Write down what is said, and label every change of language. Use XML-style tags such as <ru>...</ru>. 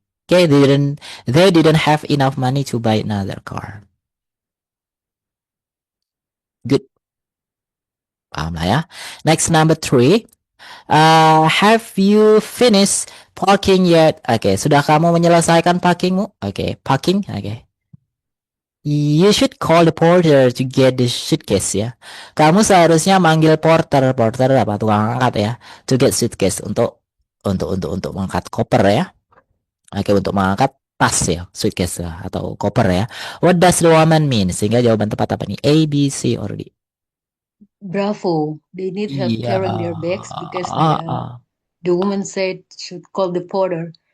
<en>Okay, they didn't have enough money to buy another car. Good.</en> <id>Paham lah ya.</id> <en>Next, number 3. Have you finished parking yet?</en> <id>Oke, sudah kamu menyelesaikan parkingmu?</id> <en>Oke, parking. Oke. You should call the porter to get the suitcase ya.</en> <id>Kamu seharusnya manggil porter. Porter apa? Tukang angkat ya.</id> <en>To get suitcase</en> <id>untuk mengangkat koper ya. Oke, untuk mengangkat tas ya, suitcase ya, atau koper ya.</id> <en>What does the woman mean?</en> <id>Sehingga jawaban tepat apa nih? A, B, C, or D?</id> <en>Bravo. They need help</en> <id>Iya.</id> <en>carrying their bags because the woman said should call the porter.</en>